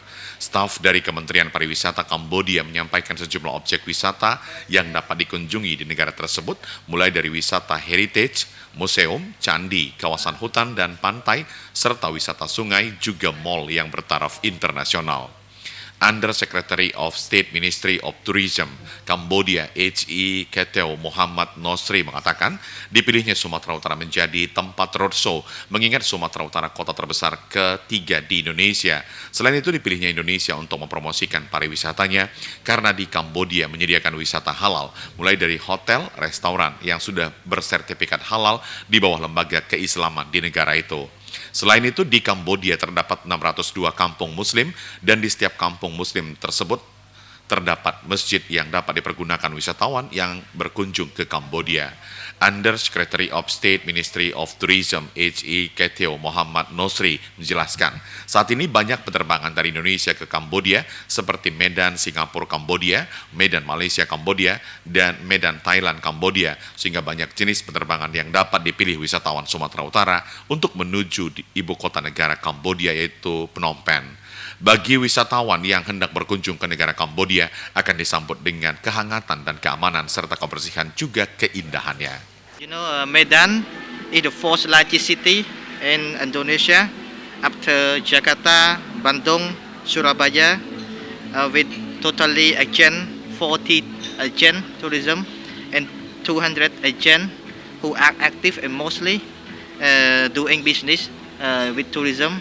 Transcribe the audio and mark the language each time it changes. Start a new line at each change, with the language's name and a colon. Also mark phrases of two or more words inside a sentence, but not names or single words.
Indonesian: Staf dari Kementerian Pariwisata Kamboja menyampaikan sejumlah objek wisata yang dapat dikunjungi di negara tersebut, mulai dari wisata heritage, museum, candi, kawasan hutan dan pantai, serta wisata sungai, juga mal yang bertaraf internasional.
English: Undersecretary of State Ministry of Tourism Cambodia H.E.
Indonesian: Keteo Muhammad Nosri mengatakan dipilihnya Sumatera Utara menjadi tempat roadshow mengingat Sumatera Utara kota terbesar ketiga di Indonesia. Selain itu dipilihnya Indonesia untuk mempromosikan pariwisatanya karena di Kambodia menyediakan wisata halal mulai dari hotel, restoran yang sudah bersertifikat halal di bawah lembaga keislaman di negara itu. Selain itu, di Kambodia terdapat 602 kampung muslim dan di setiap kampung muslim tersebut terdapat masjid yang dapat dipergunakan wisatawan yang berkunjung ke Kambodia.
English: Undersecretary of State Ministry of Tourism H.E.
Indonesian: Keteo Muhammad Nosri menjelaskan, saat ini banyak penerbangan dari Indonesia ke Kambodia seperti Medan Singapura Kambodia, Medan Malaysia Kambodia, dan Medan Thailand Kambodia, sehingga banyak jenis penerbangan yang dapat dipilih wisatawan Sumatera Utara untuk menuju di ibu kota negara Kambodia yaitu Phnom Penh. Bagi wisatawan yang hendak berkunjung ke negara Kambodia akan disambut dengan kehangatan dan keamanan serta kebersihan juga keindahannya.
English: Medan is the fourth largest city in Indonesia after Jakarta, Bandung, Surabaya, with totally 40 agent tourism and 200 agent who are active and mostly doing business with tourism.